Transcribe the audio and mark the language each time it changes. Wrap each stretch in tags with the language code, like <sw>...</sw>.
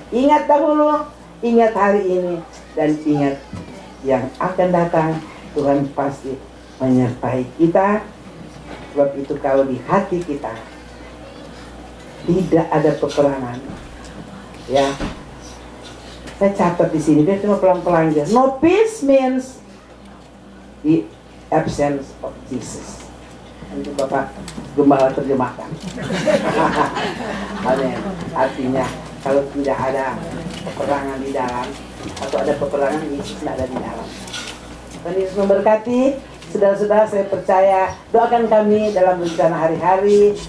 <id>Ingat dahulu, ingat hari ini, dan ingat yang akan datang. Tuhan pasti menyertai kita. Sebab itu kalau di hati kita tidak ada peperangan, ya. Saya catat di sini, dia cuma pelan-pelan aja.</id> <en>No peace means the absence of Jesus.</en> <id>Itu Bapak Gembala terjemahkan. Artinya kalau tidak ada peperangan di dalam, atau ada peperangan, Yesus tidak ada di dalam. Tuhan Yesus memberkati. Saudara-saudara, saya percaya, doakan kami dalam rencana hari-hari.</id>